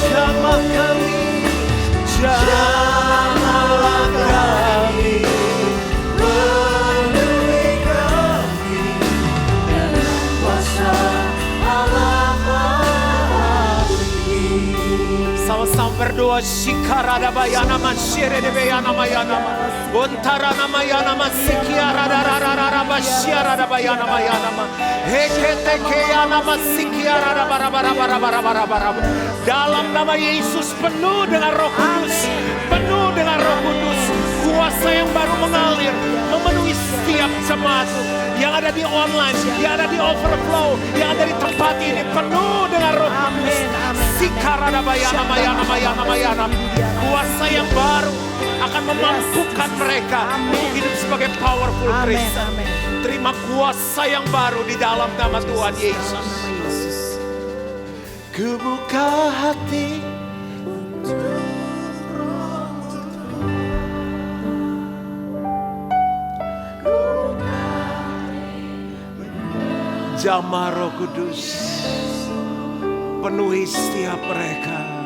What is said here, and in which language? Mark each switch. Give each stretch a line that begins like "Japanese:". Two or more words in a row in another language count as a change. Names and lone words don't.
Indonesian: Jamah kami, jamahlah kami, penuhi kami dengan kuasa Allah Maha-Tinggi. Sama-sama berdoa. Shikarada bayana masyere de bayana mayana ma. Ontara nama yana ma sikiara rararara basyara da bayana mayana ma. Hekete keyana ma sikiara da bara. Dalam nama Yesus penuh dengan Roh Kudus, penuh dengan Roh Kudus. Kuasa yang baru mengalir, memenuhi setiap jemaat yang ada di online, yang ada di overflow, yang ada di tempat ini, penuh dengan Roh Kudus. Sikaradabayana mayana mayana mayana. Kuasa yang baru akan memampukan mereka untuk hidup sebagai
English: powerful Christian.
Indonesian: Terima kuasa yang baru di dalam nama Tuhan Yesus. Kubuka hati Jamah Roh Kudus, penuhi setiap mereka.